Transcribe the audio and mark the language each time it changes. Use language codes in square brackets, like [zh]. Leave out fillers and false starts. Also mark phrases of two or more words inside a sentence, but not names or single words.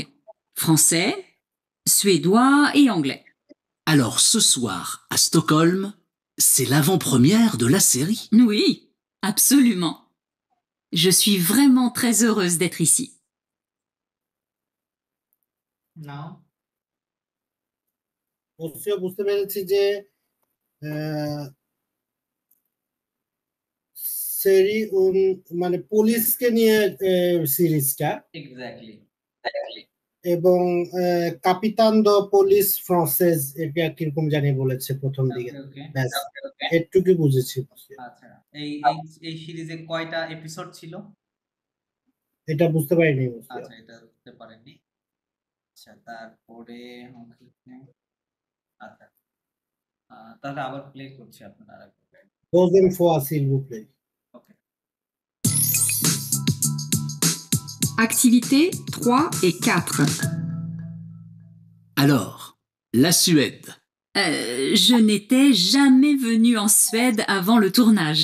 [fr] Français, suédois et anglais. Alors ce soir, à Stockholm, c'est l'avant-première de la série. Oui, absolument. Je suis vraiment très heureuse d'être ici. [bn] নাও অবশ্যই বুঝতে পেরেছি যে সেরি মানে পুলিশকে নিয়ে সিরিজটা, এক্স্যাক্টলি এবং [fr] capitaine de police française [bn] এটা কিরকম জানি বলেছে প্রথম দিকে। ওকে ব্যাস এটুকু বুঝেছি। আচ্ছা এই এই সিরিজে কয়টা এপিসোড ছিল? এটা বুঝতে পারিনি। আচ্ছা এটা বুঝতে পারেননি। আচ্ছা তারপরে আচ্ছা তাহলে আবার প্লে করছি আপনারা আরেকবার। [fr] Deuxième fois s'il vous plaît. [bn] ওকে [fr] Activités 3 et 4. Alors, la Suède. Je n'étais jamais venue en Suède avant le tournage.